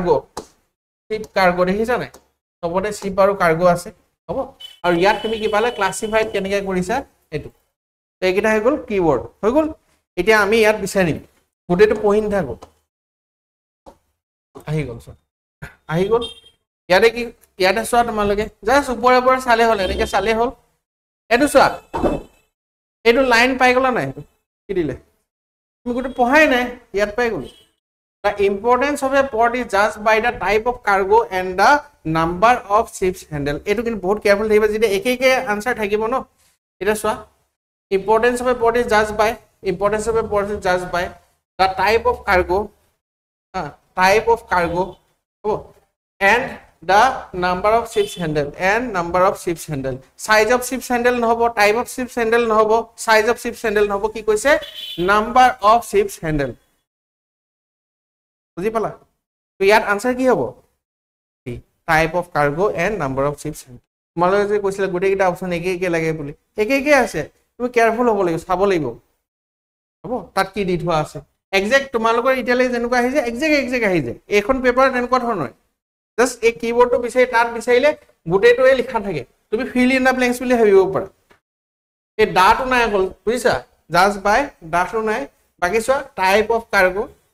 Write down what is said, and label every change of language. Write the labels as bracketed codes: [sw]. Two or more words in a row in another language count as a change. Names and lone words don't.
[as] কাৰ্গো দেখিছা নাই সবতে শিপ আৰু কাৰ্গো আছে হ'ব আৰু ইয়াত তুমি কি পালে ক্লাসিফাইড কেনেকৈ কৰিছা এইটো এইকেইটা হৈ গ'ল কিৱৰ্ড হৈ গ'ল এতিয়া আমি ইয়াত বিচাৰিম গোটেইটো পঢ়ি নাথাকো আহি গ'ল ইয়াতে চোৱা তোমালোকে জাষ্ট ওপৰে চালে হ'ল এনেকৈ চালে হ'ল এইটো চোৱা এইটো লাইন পাই গ'লা নাই কি দিলে তুমি গোটেই পঢ়াই নাই ইয়াত পাই গ'ল [en] The importance of a port is judged by the type of cargo and the number of ships handled. [as] এইটো কিন্তু বহুত কেয়াৰফুল থাকিব যেতিয়া একে আনসাৰ থাকিব ন এটা চোৱা [en] importance of a port is judged by the type of cargo and the number of ships handled size of ships handled নহব type of ships handled নহব size of ships handled নহব [as] কি কৈছে [en] number of ships handled [as] বুজি পালা তো ইয়াত আনসাৰ কি হ'ব [en] type of cargo and number of ships [as] তোমালোকে যে কৈছিলে গোটেইকেইটা অপশ্যন একে লাগে বুলি একে আছে তুমি কেয়াৰফুল হ'ব লাগিব চাব লাগিব হ'ব তাত কি দি থোৱা আছে এক্সাক্ট তোমালোকৰ ইটালৈ যেনেকুৱা আহিছে এক্সাক্ট আহি যায় এইখন পেপাৰ তেনেকুৱা ধৰণৰ জাষ্ট এই কিৱৰ্ডটো বিচাৰি তাত বিচাৰিলে গোটেইটোৱে লিখা থাকে তুমি [en] fill in the blanks [as] বুলি ভাবিব পাৰা এই ডাটো নাই অকল বুজিছা জাষ্ট বাই ডাটো নাই বাকী চোৱা [en] type of cargo